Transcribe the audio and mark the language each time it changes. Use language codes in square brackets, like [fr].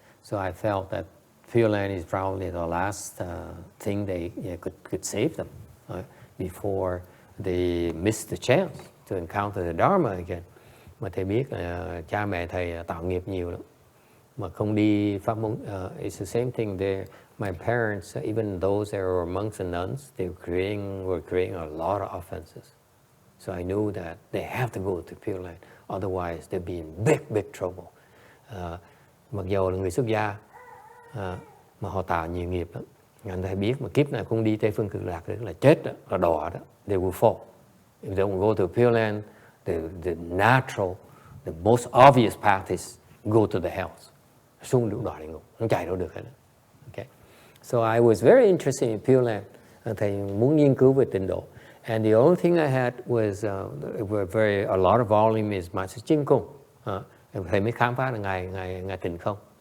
[en] So I felt that Pure Land is probably the last thing they could save them before they missed the chance to encounter the Dharma again. [vi] Mà thầy biết là cha mẹ thầy tạo nghiệp nhiều lắm, mà không đi pháp môn. [en] It's the same thing there. My parents, even those that were monks and nuns, they were creating a lot of offenses. So I knew that they have to go to Pure Land, otherwise they'd be in big trouble. [vi] Mặc dù là người xuất gia, mà họ tạo nhiều nghiệp lắm. Anh thầy biết mà kiếp này không đi Tây Phương Cực Lạc là chết đó, là đọa đó. [en] They will fall. If they don't go to Pure Land, the natural, the most obvious path is go to the hells. [vi] Xuống được đọa địa ngục, không chạy đâu được hết. [en] Okay. So I was very interested in Pure Land. [vi] Thầy muốn nghiên cứu về tịnh độ. [en] And the only thing I had was a lot of volume is Master Jin Kung. [vi] Thầy mới khám phá là Ngài Tịnh Không.